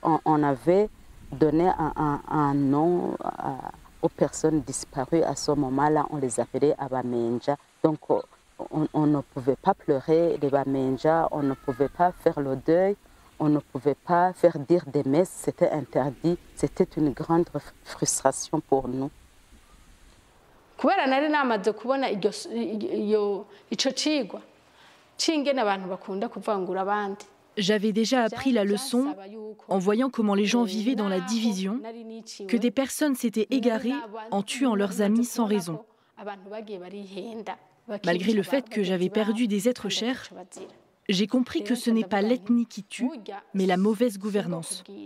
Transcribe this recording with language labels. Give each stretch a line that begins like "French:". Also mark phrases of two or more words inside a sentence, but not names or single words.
French: On avait donné un nom aux personnes disparues à ce moment-là. On les appelait Abamenja. Donc on ne pouvait pas pleurer les Bamenja, on ne pouvait pas faire le deuil, on ne pouvait pas faire dire des messes, c'était interdit. C'était une grande frustration pour nous.
Rundi: kubera nari namaze kubona ico cigwa c'ingene abantu bakunda kuvangura abandi.
French: J'avais déjà appris la leçon en voyant comment les gens vivaient dans la division, que des personnes s'étaient égarées en tuant leurs amis sans raison. Malgré le fait que j'avais perdu des êtres chers, j'ai compris que ce n'est pas l'ethnie qui tue, mais la mauvaise gouvernance.